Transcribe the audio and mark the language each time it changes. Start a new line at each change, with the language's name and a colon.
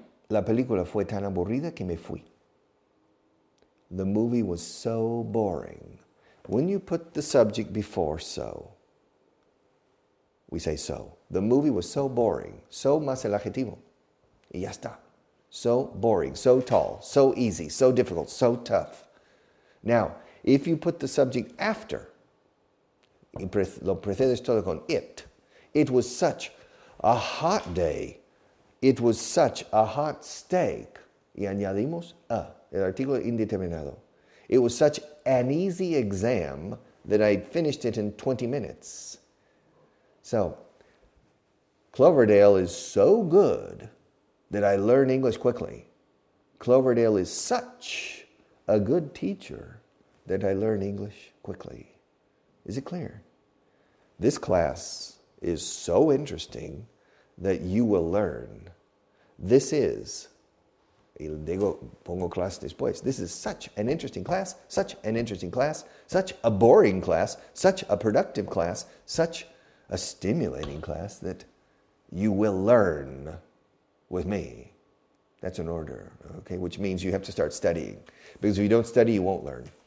Spanish: La película fue tan aburrida que me fui.
English: The movie was so boring. When you put the subject before so, we say so. The movie was so boring. So
Spanish: más el adjetivo. Y ya está.
English: So boring, so tall, so easy, so difficult, so tough. Now, if you put the subject after, lo precedes todo con it. It was such a hot day. It was such a hot steak.
Spanish: Y añadimos a, el artículo indeterminado.
English: It was such an easy exam that I finished it in 20 minutes. So, Cloverdale is so good that I learn English quickly. Cloverdale is such a good teacher that I learn English quickly. Is it clear? This class is so interesting that you will learn. This is
Spanish: Y digo, pongo clase después.
English: This is such an interesting class, such an interesting class, such a boring class, such a productive class, such a stimulating class that you will learn with me. That's an order, okay? Which means you have to start studying. Because if you don't study, you won't learn.